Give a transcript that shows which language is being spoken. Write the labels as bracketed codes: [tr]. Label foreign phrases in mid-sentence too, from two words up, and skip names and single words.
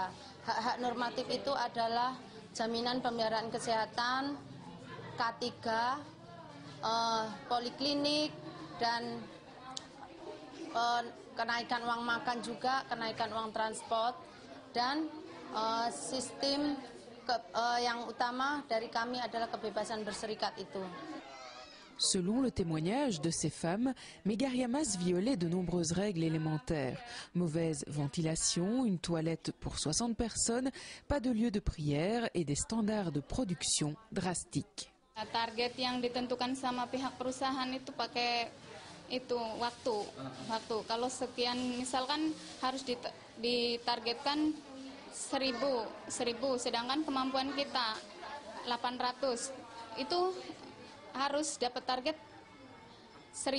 [id] Hak-hak normatif itu adalah jaminan pemeliharaan kesehatan, K3, poliklinik, dan kenaikan uang makan juga, kenaikan uang transport, dan sistem yang utama dari kami adalah kebebasan berserikat itu. [fr] Selon le témoignage de ces femmes, Megariamas violait de nombreuses règles élémentaires. Mauvaise ventilation, une toilette pour 60 personnes, pas de lieu de prière et des standards de production drastiques. [id] Target yang ditentukan sama pihak perusahaan itu pakai itu waktu. Kalau sekian misalkan harus ditargetkan 1.000, sedangkan kemampuan kita 800. Itu harus dapat target 1.000.